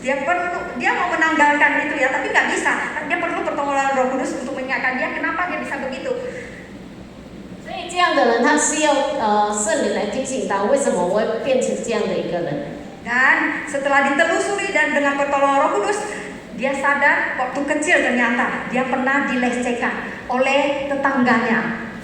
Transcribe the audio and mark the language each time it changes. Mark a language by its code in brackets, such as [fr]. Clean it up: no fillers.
[id] Dia mau menanggalkan itu ya, tapi nggak bisa. Dia perlu pertolongan Roh Kudus untuk mengingatkan dia kenapa dia bisa begitu. [zh] 所以这样的人，他需要圣灵来提醒他，为什么我会变成这样的一个人。 [id] Dan setelah ditelusuri dan dengan pertolongan Roh Kudus, dia sadar waktu kecil ternyata dia pernah dilecehkan oleh tetangganya.